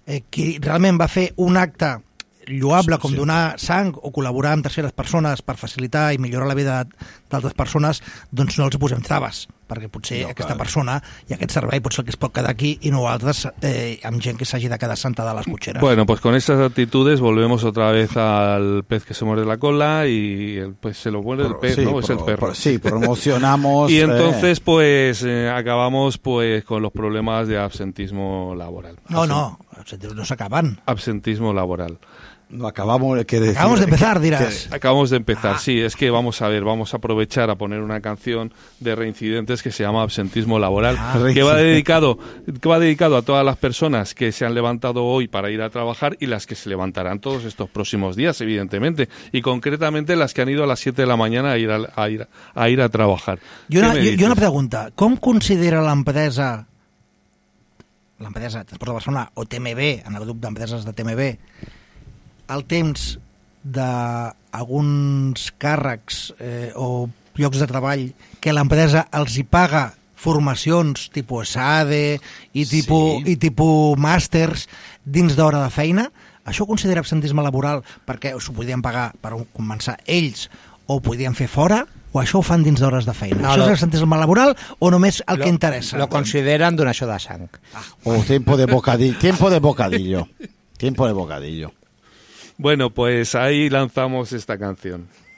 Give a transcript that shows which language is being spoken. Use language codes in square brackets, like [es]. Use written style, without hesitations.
[ca] qui realment va fer un acte lloable com donar sang o col·laborar amb terceres persones per facilitar i millorar la vida d'altres persones, doncs no els posem traves, perquè potser no, aquesta persona i aquest servei potser el que es pot quedar aquí, i nosaltres amb gent que s'hagi de quedar sentada a les cotxeres. [es] Bueno, pues con estas actitudes volvemos otra vez al pez que se muerde la cola y pues se lo muerde el pez, sí, ¿no? Es el perro. Sí, promocionamos. Y entonces pues acabamos pues con los problemas de absentismo laboral. No, absentismo no se acaban. Absentismo laboral. No, acabamos, ¿qué decir? Acabamos de empezar, dirás. Acabamos de empezar, sí. Es que vamos a ver, vamos a aprovechar a poner una canción de Reincidentes que se llama Absentismo Laboral, que va dedicado a todas las personas que se han levantado hoy para ir a trabajar y las que se levantarán todos estos próximos días, evidentemente. Y concretamente las que han ido a las 7 de la mañana a ir a trabajar. Y una pregunta, ¿cómo considera la empresa [ca] Transport de Barcelona o TMB, en el grup d'empreses de TMB, el temps d'alguns càrrecs o llocs de treball que l'empresa els hi paga formacions tipus SADE i tipus màsters dins d'hora de feina? Això considera absentisme laboral, perquè s'ho podrien pagar per començar ells o podien fer fora, o això ho fan dins d'hores de feina? No, això és el absentisme laboral o només el que interessa? Lo consideren donació de sang. [es] Ah. O tiempo de bocadillo. Tiempo de bocadillo. Tiempo de bocadillo. Bueno, pues ahí lanzamos esta canción.